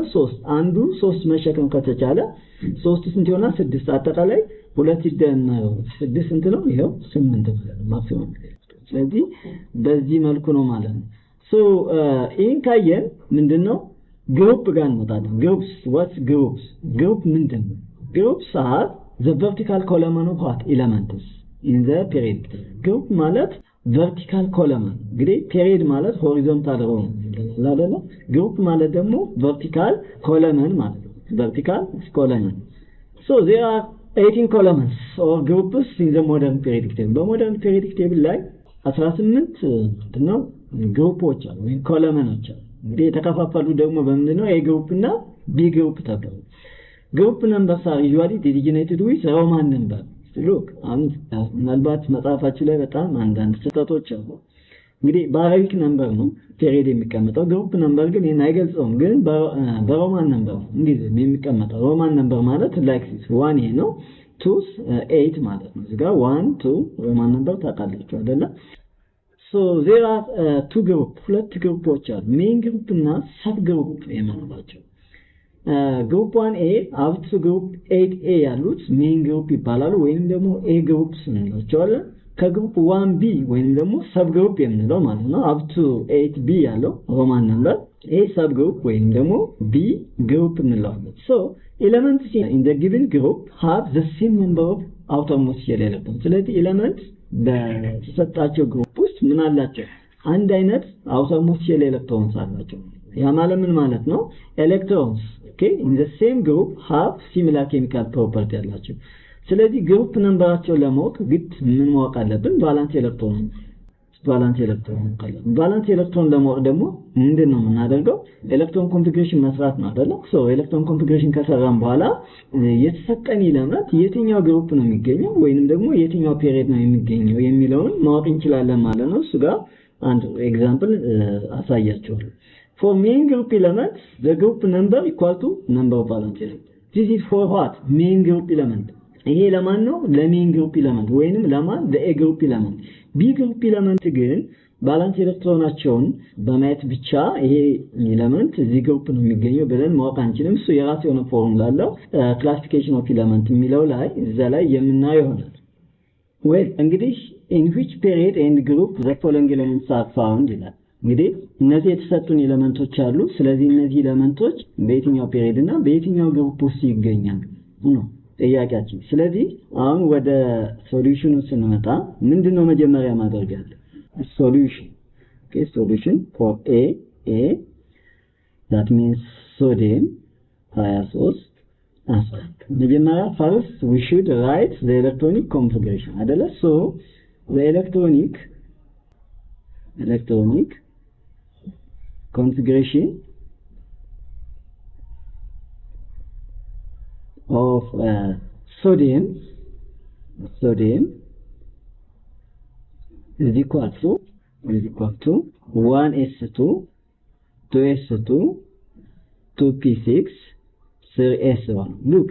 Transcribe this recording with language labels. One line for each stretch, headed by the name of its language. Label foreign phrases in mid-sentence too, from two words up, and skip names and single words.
Amharic: 3 አንዱ 3 መሸከም ከተቻለ 3 ስንት ይሆናል? 6 አጠቃላይ 2 ሲደመር 6 ስንት ነው? ይሄው 8 ማለት ነው ማክሲመም። ስለዚህ በዚህ መልኩ ነው ማለት ነው። ይሄን ካየን ምንድነው ግሩፕ ጋር እንመጣለን። ግሩፕስ
English: what groups
Amharic: ግሩፕ ምንድነው?
English: ግሩፕስ are the vertical column of what elements in the period።
Amharic: ግሩፕ ማለት
English: vertical column እንግዲህ period ማለት horizontal row
Amharic: ነው አይደለ? ግሩፕ ማለት ደግሞ
English: vertical column
Amharic: ማለት ነው።
English: vertical column so there are 18 columns or groups in the modern periodic table።
Amharic: በሞደርን
English: periodic table
Amharic: ላይ 18 ነው ግሩፖች አሉ ወይም ኮለመኖች አሉ። እንግዲህ የተከፋፈሉ ደግሞ በምንድነው? ኤ ግሩፕ እና ቢ ግሩፕ ተብለው
English: group numbers are usually designated with Roman number።
Amharic: ሉክ ምናልባት መጽሐፋችሁ ላይ በጣም አንዳንድ ስህተቶች አሉ። እንግዲህ በአረቢክ ነምበር ነው ፔሪድ የሚቀመጠው።
English: group number
Amharic: ግን ይሄን አይገልጸውም፣ ግን በሮማን ነምበር እንግዲህ የሚቀመጠው
English: Roman number
Amharic: ማለት ላይክ 1 ይሄ ነው 2 8 ማለት ነው። እዚህ ጋር 1 2
English: Roman number
Amharic: ታውቃላችሁ አይደለ?
English: so there are two group
Amharic: ሁለት ግሩፖች አሉ።
English: main group
Amharic: እና ሰብ ግሩፕ የምንላቸው
English: group 1A up to group 8A
Amharic: ያሉት
English: main group
Amharic: ይባላሉ ወይንም ደግሞ
English: A groups
Amharic: እንላቸዋለን። ከግሩፕ 1B ወይንም ደግሞ ሰብ ግሩፕ የምንለው ማለት ነው
English: up to 8B
Amharic: ያለው
English: Roman number A sub group
Amharic: ወይንም ደግሞ
English: B group
Amharic: እንለዋለን።
English: so elements in the given group have the same number of outermost shell electrons።
Amharic: ስለዚህ ኤሌመንት በተሰጣቸው ግሩፕ ውስጥ ምን አላቸው? አንድ አይነት
English: outermost shell electrons
Amharic: አላቸው። ያ ማለት ምን ማለት ነው? ኤሌክትሮንስ
English: okay in the same group have similar chemical property
Amharic: ያላቸው። ስለዚህ ግሩፕ ነምበራቸውን ለማወቅ ግድ ምን ማወቅ አለብን?
English: valence electron valence electron
Amharic: ለማወቅ ደግሞ ምንድነው የምናደርገው?
English: electron configuration
Amharic: መስራት ነው አይደል?
English: electron configuration
Amharic: ከሰራን በኋላ የተሰጠን ኤሌመንት የትኛው ግሩፕ ነው የሚገኘው ወይንም ደግሞ የትኛው ፔሪድ ነው የሚገኘው የሚለውን ማወቅ እንችላለን ማለት ነው። እሱ ጋር አንድ ኤግዛምፕል አሳያችኋለሁ።
English: For main group elements, the group number equal to number of valence electrons. This is for what? Main group element.
Amharic: ይሄ ለማን ነው? ለሜን ግሩፕ ኤሌመንት ወይንም ለማን? ለኤ ግሩፕ ኤሌመንት።
English: B group element
Amharic: ግን ባላንስ ኤሌክትሮናቸውን በማየት ብቻ ይሄ ኤሌመንት እዚህ ግሩፕ ነው የሚገኘው ብለን ማወቅ አንችልም። እሱ የራሱ የሆነ ፎርሙላ አለው።
English: classification of element
Amharic: የሚለው ላይ እዛ ላይ የምናየው ይሆናል። well እንግዲህ
English: in which period and group the following elements are found
Amharic: ይላል። እንግዲህ እነዚህ የተሰጡን ኤሌመንቶች አሉ። ስለዚህ እነዚህ ኤሌመንቶች በየትኛው ፔሪድ እና በየትኛው ግሩፕ ውስጥ ይገኛሉ ነው ጥያቄያችን። ስለዚህ አሁን ወደ ሶሉሽኑ ስንመጣ ምንድነው መጀመሪያ ማድረግ ያለ?
English: ሶሉሽን okay solution for a that means sodium 23 መጀመሪያ first we should write the electronic configuration አይደለ? so the electronic configuration of sodium is equal to 1s2 2s2 2p6 3s1 look